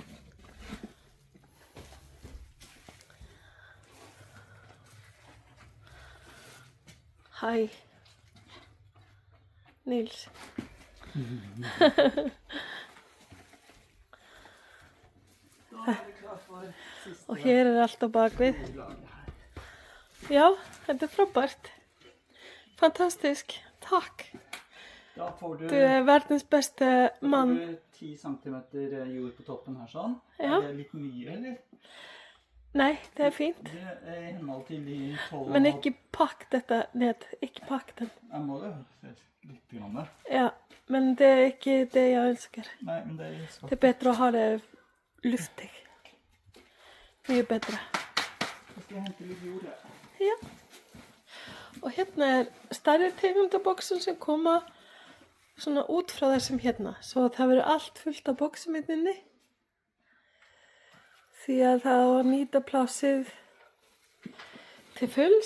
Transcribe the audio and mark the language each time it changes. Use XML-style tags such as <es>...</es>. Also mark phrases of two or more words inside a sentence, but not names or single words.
<is>Hæ, Níls. Og hér er allt á bakvið. Já, þetta er frábært.</is> <no>Fantastisk, takk. Da får Du er verdens beste mann. Får du 10 centimeter jord på toppen her sånn. Ja. Er det litt mye, eller? Nei, det er fint. Det er i henhold til de 12. Men ikke pakk dette ned. Ikke pakk den. Jeg må det litt grann der. Ja, men det er ikke det jeg ønsker. Nei, men det skal... Det er bedre å ha det luftig. Mye bedre. Jeg skal hente litt jord, ja. Ja.</no> <is>Og hérna er stærri tegundaboksun sem koma svona út frá þessum hérna. Svo það verður allt fullt af boksum inni. Því að það á að nýta plássið til fulls.</is>